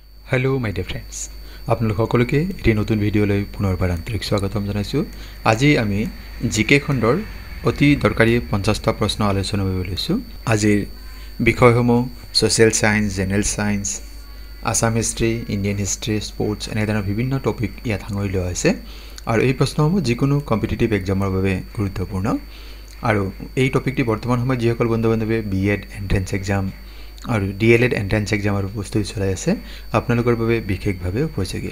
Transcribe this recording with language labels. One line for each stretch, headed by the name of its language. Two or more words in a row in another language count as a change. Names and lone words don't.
English: hello my dear friends
Assamese: আপোনালোক সকলোকে এটা নতুন ভিডিঅ'লৈ পুনৰবাৰ আন্তৰিক স্বাগতম জনাইছো। আজি আমি জিকে খণ্ডৰ অতি দৰকাৰী 50টা প্ৰশ্ন আলোচনা কৰিব লৈছো। আজিৰ বিষয়সমূহ
English: social science, general science, Assam history, Indian history,
Assamese: স্পৰ্টছ এনে ধৰণৰ বিভিন্ন টপিক ইয়াত সাঙুৰি লোৱা হৈছে আৰু এই প্ৰশ্নসমূহ যিকোনো
English: competitive exam
Assamese: বাবে গুৰুত্বপূৰ্ণ আৰু এই টপিকটি বৰ্তমান সময়ত যিসকল বন্ধু-বান্ধৱে
English: B.Ed entrance exam
Assamese: আৰু
English: D.El.Ed entrance exam
Assamese: প্ৰস্তুতি চলাই আছে আপোনালোকৰ বাবে বিশেষভাৱে উপযোগী।